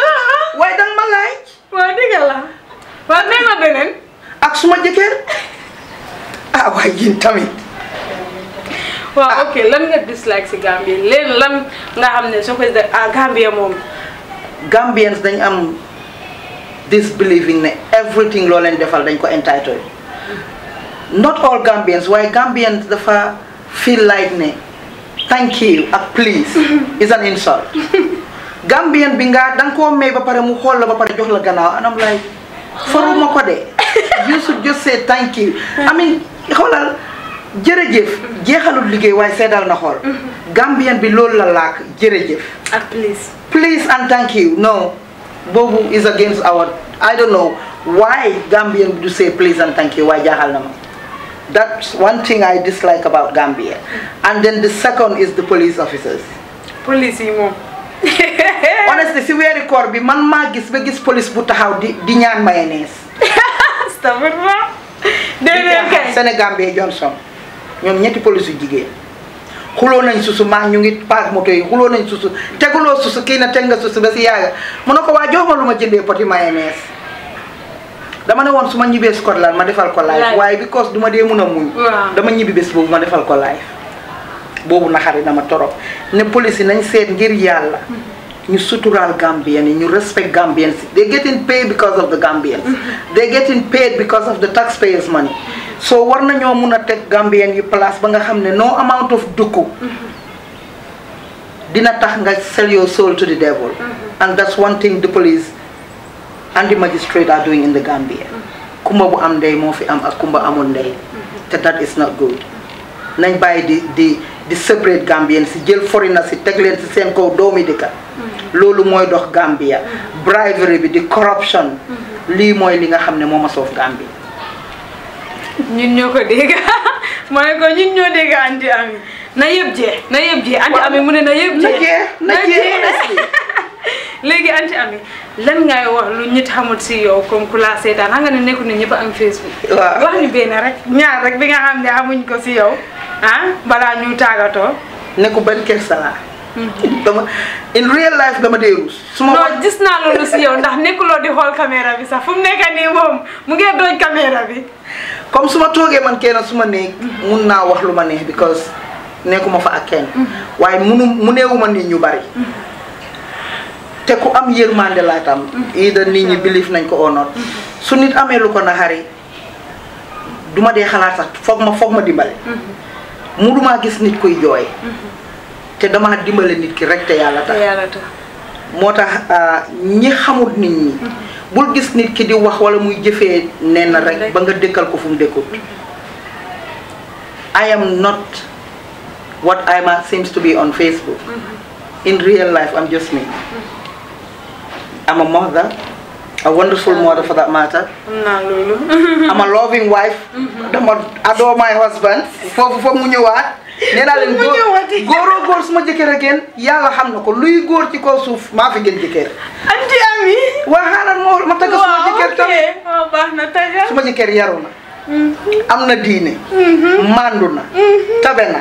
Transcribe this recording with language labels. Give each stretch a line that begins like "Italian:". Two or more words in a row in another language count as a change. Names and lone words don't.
Wolof: waaye danga ma laaj waaw dëgg la waaw nee ma beneen ak suma jëkkër waaye yéen tamit waaw ok lan nga dislike si Gambie leen lan nga xam ne soo ko Gambie moom Gambians dañ am
English: this believing
Wolof: ne everything loo leen defal dañ ko entitled
English: not all Gambians
Wolof: waaye Gambians dafa
English: feel like
Wolof: ne
English: thank you
Wolof: ak
English: please is an insult
Wolof: Gambian bi danga koo may ba pare mu xool la ba pare jox la gannaaw anam like faruma ko de
English: you should just say thank you. I mean
Wolof: xoolal jërëjëf jeexalul liggéey waaye seedal na xool. Gambian bi loolu la laak jërëjëf. ak
English: please and thank you no boobu is against our I don't know why
Wolof: Gambian bi du
English: say please and thank you
Wolof: waaye jaaxal na ma.
English: That's one thing I dislike about Gambia. And then the second is the police officers.
Wolof: Police yi moom. Honestly si weeri koor bi man maa gis ba gis police bu taxaw di ñaan mayonnaise. Astagfirullah. déedéet kay Sénégambie Johnson ñoom ñetti police yu jigéen xuloo nañ susu maa ñu ngi paak moto yi xuloo nañ susu teguloo susu kii na teg nga susu ba si yaaga mu ne ko waa jox ma lu ma jëndee poti mayonnaise dama ne woon su ma ñibbee Scotland ma defal ko live waaye because du ma dee mun a muñ dama ñibbi bés boobu ma defal ko live boobu naxari dama torop ne police yi nañ seet ngir yàlla ñu suturaal Gambian yi ñu
English: respect Gambians they getting paid because of the Gambians they getting paid because of the taxpayers money
Wolof: so war nañoo mun a teg Gambian yi place ba nga xam ne
English: no amount of
Wolof: dukku dina tax nga
English: sell your soul to the devil and that's one thing the police and the magistrate are doing in the Gambia
Wolof: kumba bu am ndey moo fi am ak kumba amul ndey te
English: that is not good
Wolof: nañ bàyyi di separate Gambian si jël foreigner si teg leen si seen kaw doomi dëkka loolu mooy dox Gambia bribery bi di corruption lii mooy li nga xam ne moo ma soof Gambia ñun ñoo ko dégg ma ne ko ñun ñoo dégg Anti Ami na yëpp jee Anti Ami mu ne na yëpp jee na jee léegi Anti Ami lan ngay wax lu ñit xamul si yow comme ku la seetaan xam nga ne nekku ne ñëpp am Facebook wax ñu benn rek ñaar rek bi nga xam ne amuñ ko si yow balaa ñu tàggatoo nekku benn kersa la dama
English: in real life
Wolof: dama dee ruus non gis naa loolu si yow ndax nekkuloo di xool caméra bi sax fu mu nekk nii moom mu ngi dooj caméra bi comme su ma toogee man kenn su ma néeg mun naa wax lu ma neex because nekkuma fa ak kenn waaye mu neewuma nit ñu bari te ku am yërmande laa tam ida nit ñi believe nañ ko
English: or not
Wolof: su nit amee lu ko naxari duma dee xalaat sax foog ma dimbale mu duma gis nit kuy jooy te dama dimbale nit ki rek te yàlla tax moo tax ñi xamut nit ñi bul gis nit ki di wax wala muy jëfee nee na rek ba nga dëkkal ko fu mu dëkkut
English: I am not what seems to be on Facebook in real life I'm just me I'm a mother, a wonderful mother for that matter. I'm a loving wife. I adore my husband.
Wolof: Foofu mu ñëwaat. Nee naa leen góor suma jëkkër again yàlla xam na ko luy góor ci kaw suuf maa fi gën jëkkër. Anti Ami. waa xaaral ma tagg suma jëkkër tam. waaw baax na taggal. suma jëkkër yaru na. am na diine. mandu na. tabe na.